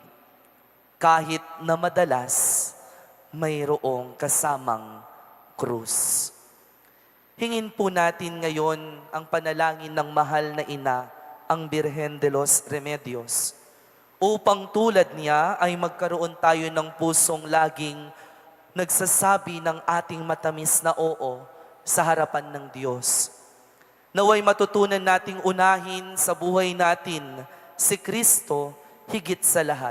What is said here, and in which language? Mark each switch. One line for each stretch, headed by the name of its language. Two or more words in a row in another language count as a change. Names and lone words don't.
Filipino: Kahit na madalas, mayroong kasamang krus. Hingin po natin ngayon ang panalangin ng mahal na ina, ang Birhen de los Remedios, upang tulad niya ay magkaroon tayo ng pusong laging nagsasabi ng ating matamis na oo sa harapan ng Diyos. Naway matutunan nating unahin sa buhay natin si Kristo higit sa lahat.